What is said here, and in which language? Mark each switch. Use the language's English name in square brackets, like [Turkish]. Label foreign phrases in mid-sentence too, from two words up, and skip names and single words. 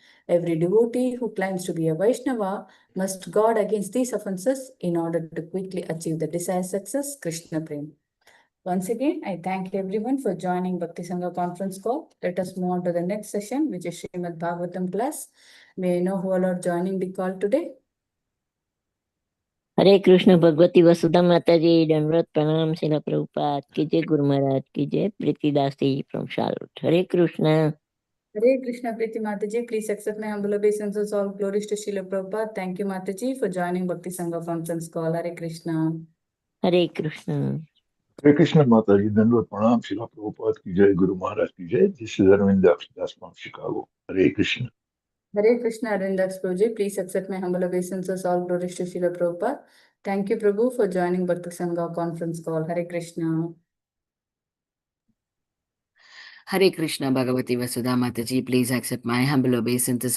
[English] Every devotee who claims to be a Vaishnava must guard against these offenses in order to quickly achieve the desired success, Krishna Prem. Once again, I thank everyone for joining Bhakti Sangha conference call. Let us move on to the next session, which is Srimad Bhagavatam class. May I know who all are joining the call today? [Hindi] हरे कृष्ण भगवती वसुधा माता जी दंडवत प्रणाम शिला प्रभुपाद की जय गुरु महाराज की जय प्रीतिदास जी फ्रॉम शार्लोट हरे कृष्ण [English] Hare Krishna Priti Mataji, please accept my humble obeisances. All glories to Srila Prabhupada. Thank you Mataji for joining Bhakti Sangha conference call. Hare Krishna. [Hindi] हरे कृष्ण हरे कृष्ण माताजी, दंडवत प्रणाम, श्रील प्रभुपाद की जय, गुरु महाराज की जय. [English] This is Arvind Das from Chicago. Hare Krishna. Hare Krishna Arindax Prabhuji, please accept my humble obeisances. All glories to Srila Prabhupada. Thank you Prabhu for joining Bhakti Sangha conference call. Hare Krishna. Hare Krishna Bhagavati Vasudha Mataji, please accept my humble obeisances.